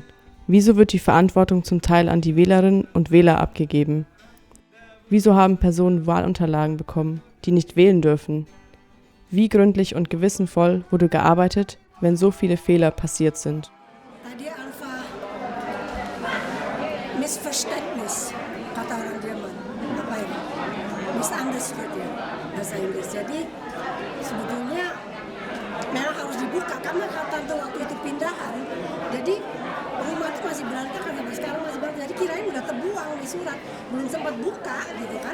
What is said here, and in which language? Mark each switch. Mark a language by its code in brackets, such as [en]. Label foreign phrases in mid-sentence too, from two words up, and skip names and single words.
[de] Wieso wird die Verantwortung zum Teil an die Wählerinnen und Wähler abgegeben? Wieso haben Personen Wahlunterlagen bekommen, die nicht wählen dürfen? Wie gründlich und gewissenvoll wurde gearbeitet, wenn so viele Fehler passiert sind? Tadi einfach Missverständnis, [id] kata orang Jerman. Apa ini? Misunderstood ya, bahasa Inggris. Jadi sebetulnya memang harus dibuka karena tante waktu itu pindahan. Jadi rumah itu masih berantakan sampai sekarang masih berantakan. Jadi kirain udah terbuang di surat, belum sempat buka gitu kan.